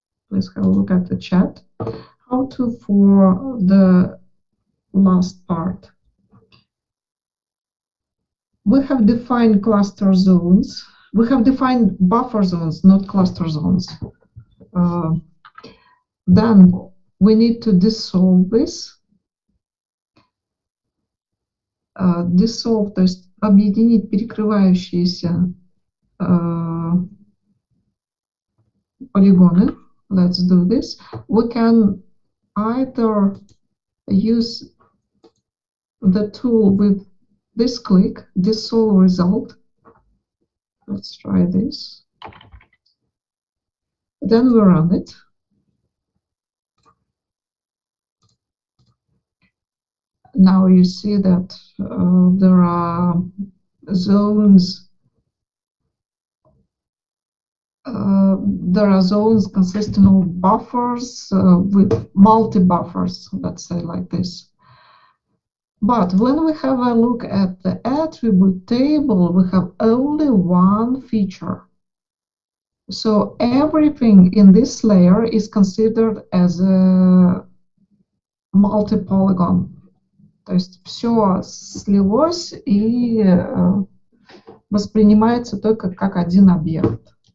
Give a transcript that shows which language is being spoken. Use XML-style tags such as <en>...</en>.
<en>Please have a look at the chat. How-to for the last part. We have defined cluster zones. We have defined buffer zones, not cluster zones. Then we need to dissolve this.</en> <ru>Dissolve, то есть объединить перекрывающиеся полигоны.</ru> <en>Let's do this. We can either use the tool with this click, dissolve result. Let's try this. Then we run it. now you see that there are zones. There are zones consisting of buffers with multi-buffers, let's say like this. But when we have a look at the attribute table, we have only one feature. So everything in this layer is considered as a multi-polygon.</en> <ru>То есть все слилось и воспринимается только как один объект.</ru>